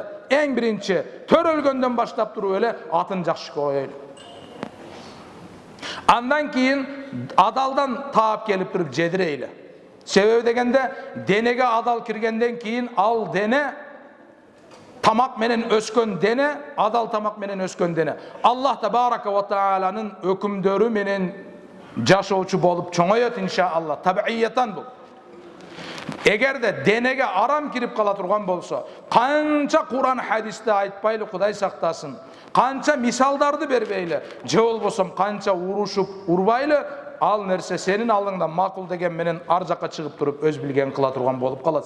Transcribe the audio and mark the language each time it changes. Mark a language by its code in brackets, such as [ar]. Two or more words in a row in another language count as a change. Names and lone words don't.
[ky] Эң биринчи төрөлгөндөн баштап туруп эле атын жакшы коелу. Андан кийин адалдан таап келип туруп жедирейли. Себеби дегенде денеге адал киргенден кийин ал дене тамак менен өскөн дене, адал тамак менен өскөн дене. [ar] الله تبارك وتعالى [ky] өкүмдөрү менен жашоочу болуп чоңойот иншаалла. Табииятан бул. Эгерде денеге арам кирип кала турган болсо, канча Кур'ан хадисте айтпайлы Кудай сактасын, канча мисалдарды бербейлі, же болбосо канча урушуп урбайлы, ал нерсе сенин алдыңда макул деген менен ар жакка чыгып туруп өз билген кыла турган болуп калат.